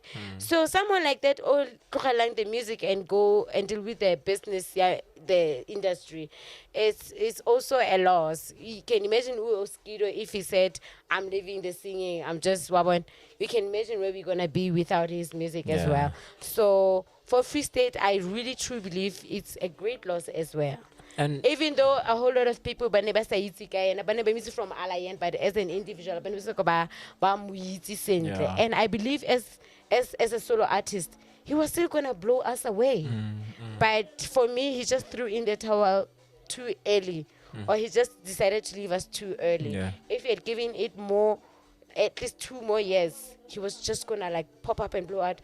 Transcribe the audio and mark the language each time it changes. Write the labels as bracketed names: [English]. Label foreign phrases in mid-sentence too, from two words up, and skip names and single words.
[English] So someone like that, all learn the music and go and deal with the business, the industry, it's also a loss. You can imagine Skido if he said, I'm leaving the singing, I'm just wabon. We can imagine where we're gonna be without his music as well. So for Free State, I really truly believe it's a great loss as well. And Even though a whole lot of people [Tswana] ba ne ba sa itse ka ena, ba ne ba itse [English] from Alliance, but as an individual [Tswana] ba ne ba mo itse sentle. [English] And I believe as a solo artist, he was still gonna blow us away. But for me, he just threw in the towel too early, or he just decided to leave us too early. If he had given it more, at least 2 more years, he was just gonna like pop up and blow out.